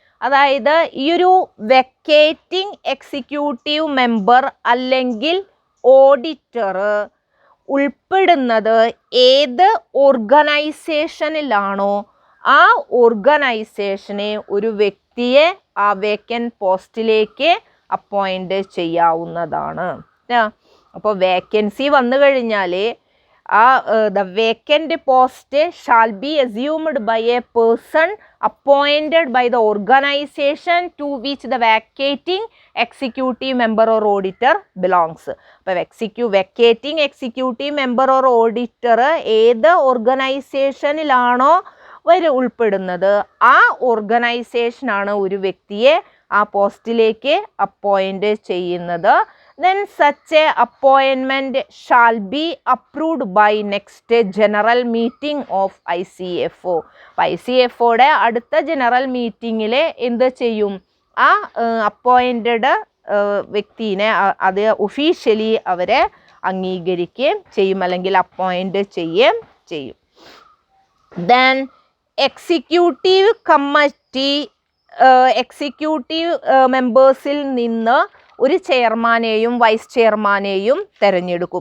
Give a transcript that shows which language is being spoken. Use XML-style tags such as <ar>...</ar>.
<ml>അതായത് ഈ ഒരു വെക്കേറ്റിംഗ് എക്സിക്യൂട്ടീവ് മെമ്പർ അല്ലെങ്കിൽ ഓഡിറ്റർ ഉൾപ്പെടുന്നത് ഏത് ഓർഗനൈസേഷനിലാണോ ആ ഓർഗനൈസേഷനെ ഒരു വ്യക്തിയെ ആ വേക്കൻറ്റ് പോസ്റ്റിലേക്ക് അപ്പോയിൻ്റ് ചെയ്യാവുന്നതാണ്. അപ്പോൾ വേക്കൻസി വന്നു കഴിഞ്ഞാൽ</ml> <en>the vacant post shall be assumed by a person appointed by the organization to which the vacating executive member or auditor belongs.</en> <ml>അപ്പോൾ</ml> <en>vacating executive member or auditor</en> <ml>ഏത് ഓർഗനൈസേഷനിലാണോ ഉൾപ്പെടുന്നത് ആ ഓർഗനൈസേഷനാണ് ഒരു വ്യക്തിയെ ആ പോസ്റ്റിലേക്ക് അപ്പോയിൻ്റ് ചെയ്യുന്നത്.</ml> <en>Then such a appointment shall be approved by next general meeting of ICFO.</en> <ml>ICFOയുടെ അടുത്ത ജനറൽ മീറ്റിങ്ങിൽ എന്ത് ചെയ്യും? ആ അപ്പോയിൻറ്റഡ് വ്യക്തിനെ അത് ഒഫീഷ്യലി അവരെ അംഗീകരിക്കുകയും ചെയ്യും അല്ലെങ്കിൽ അപ്പോയിൻ്റ് ചെയ്യുകയും ചെയ്യും. Then എക്സിക്യൂട്ടീവ് കമ്മിറ്റി എക്സിക്യൂട്ടീവ് മെമ്പേഴ്സിൽ നിന്ന് ഒരു ചെയർമാനെയും വൈസ് ചെയർമാനെയും തിരഞ്ഞെടുക്കും.</ml>